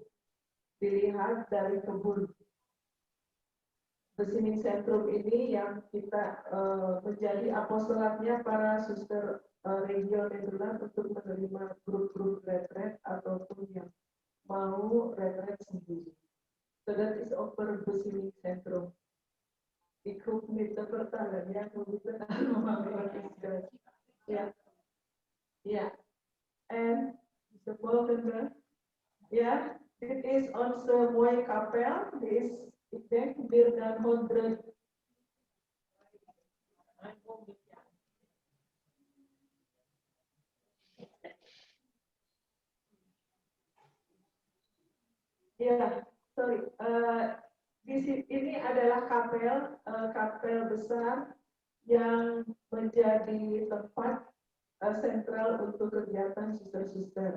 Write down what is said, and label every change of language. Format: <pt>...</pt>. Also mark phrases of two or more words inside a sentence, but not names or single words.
<id>Dilihat dari kebun. The City Centrum ini yang kita menjadi apostolatnya para suster region Nederland untuk menerima grup-grup retret ataupun yang mau retret sendiri.</id> <en>So that is over The City Centrum.</en> <nl>Ik hoef niet te vertellen, ja, we moeten allemaal wat is dat. Ja. Ja. En de volgende. Ja, dit is onze mooie kapel. Dit is, ik denk, meer dan 100. Ya, sorry.</nl> <id>Ini adalah kapel besar yang menjadi tempat sentral untuk kegiatan suster-suster.</id>